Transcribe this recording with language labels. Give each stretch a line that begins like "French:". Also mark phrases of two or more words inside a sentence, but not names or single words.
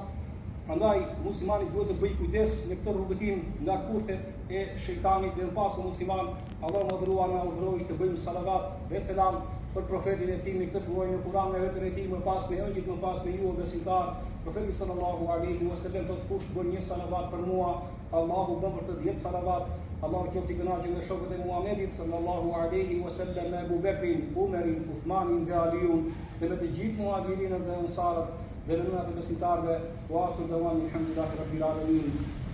Albanian: Prandaj muslimani duhet të bëjë kujdes në këtë rrugëtim nga kurthet e shejtanit, dhe në pasu musliman, Allahu madhruar na urdhëroi të bëjmë salavat dhe selam për profetin e tij, këtë filloi në Kur'an me vetën e tij, më pas me ëngjëjt, më pas me ju besimtar. Profeti
Arabic: صلى الله عليه وسلم
Albanian: thotë, kush bën një salavat për mua, Allahu bën për të 10 salavat. Allahu qoftë i kënaqur me shokët e Muhamedit
Arabic: صلى الله عليه وسلم,
Albanian: Abu Bekrin, Umerin, Uthmanin dhe Aliun, dhe me të gjithë muhaxhirinët dhe ansarët dhe në nënat e besimtarve.
Arabic: وآخر دعوانا الحمد لله رب العالمين.